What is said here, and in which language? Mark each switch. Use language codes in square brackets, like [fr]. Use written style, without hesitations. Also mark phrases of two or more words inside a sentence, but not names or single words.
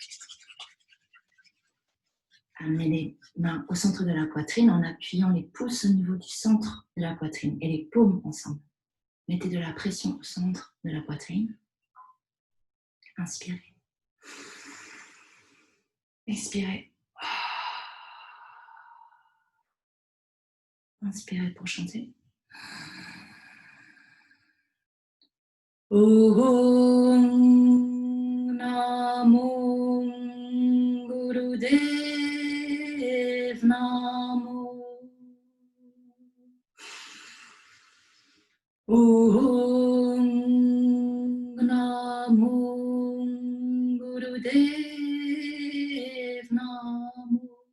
[fr] Amenez les mains au centre de la poitrine en appuyant les pouces au niveau du centre de la poitrine et les paumes ensemble. Mettez de la pression au centre de la poitrine. Inspirez. Expirez. Inspirez pour chanter. [sa] ॐ नमो गुरुदेव नमो. ॐ नमो गुरुदेव नमो.